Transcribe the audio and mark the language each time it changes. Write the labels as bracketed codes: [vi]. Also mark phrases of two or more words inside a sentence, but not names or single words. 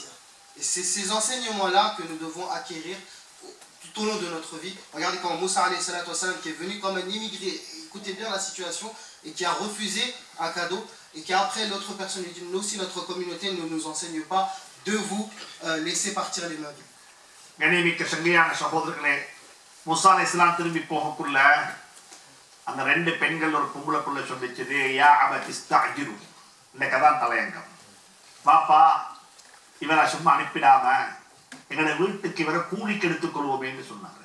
[fr] Et c'est ces enseignements-là que nous devons acquérir tout au long de notre vie. Regardez quand Moussa [ar] عليه الصلاة والسلام, [fr] qui est venu comme un immigré, écoutez bien la situation, et qui a refusé un cadeau, et qu'après l'autre personne lui dit, nous aussi notre communauté ne nous enseigne pas de vous laisser partir les mains vides. [ta] கண்ணியமிக்க சங்கையான சகோதரர்களே, மூசா அலைஹிஸ்ஸலாம் திரும்பி போகக்குள்ள அந்த ரெண்டு பெண்கள் ஒரு பொம்பளைக்குள்ள சொல்லிச்சது, [ar] يا أبت استأجره. [ta] இந்த கதான் தலையங்கம். பாப்பா, இவரை சும்மா அனுப்பிடாம எங்களை வீட்டுக்கு இவரை கூலிக்கு எடுத்துக்கொள்வோமேன்னு சொன்னாங்க.